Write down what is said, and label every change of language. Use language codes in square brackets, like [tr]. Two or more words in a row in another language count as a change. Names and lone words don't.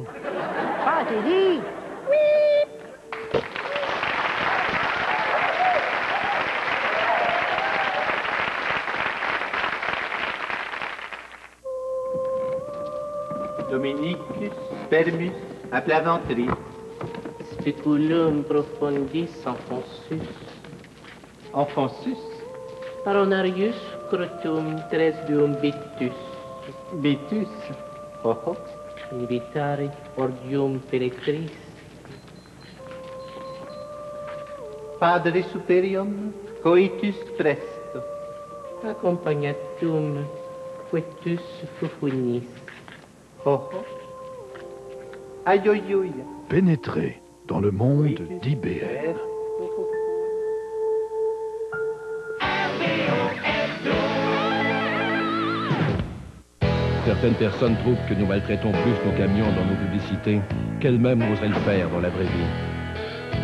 [fr] Pensez-y? Oui! [la] Dominicus spermus à plat ventré. Speculum profundis enfonsus. Enfonsus? Paronarius crotum tresbium betus. Betus? Oh oh. Invitare ordium peretris. Padre superium coitus presto. Accompagnatum quetus fufunis. Oh oh. Aïe aïe aïe. [fr] Pénétrer dans le monde d'IBM. Certaines personnes trouvent que nous maltraitons plus nos camions dans nos publicités qu'elles-mêmes oseraient le faire dans la vraie vie.